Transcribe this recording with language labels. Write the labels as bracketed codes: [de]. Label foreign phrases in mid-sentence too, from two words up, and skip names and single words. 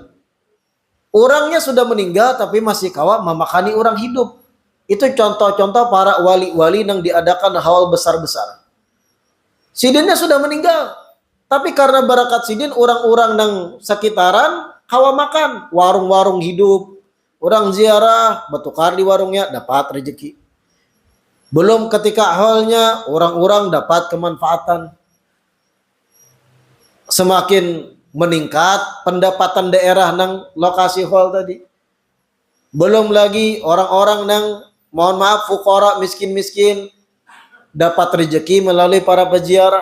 [id] Orangnya sudah meninggal tapi masih kawa memakani orang hidup. Itu contoh-contoh para wali-wali yang diadakan hal besar-besar. Sidinnya sudah meninggal, tapi karena barakat sidin orang-orang yang sekitaran kawa makan, warung-warung hidup, orang ziarah, bertukar di warungnya dapat rezeki. Belum ketika halnya orang-orang dapat kemanfaatan. Semakin meningkat pendapatan daerah nang lokasi hall tadi. Belum lagi orang-orang nang mohon maaf fuqara miskin-miskin dapat rezeki melalui para peziarah.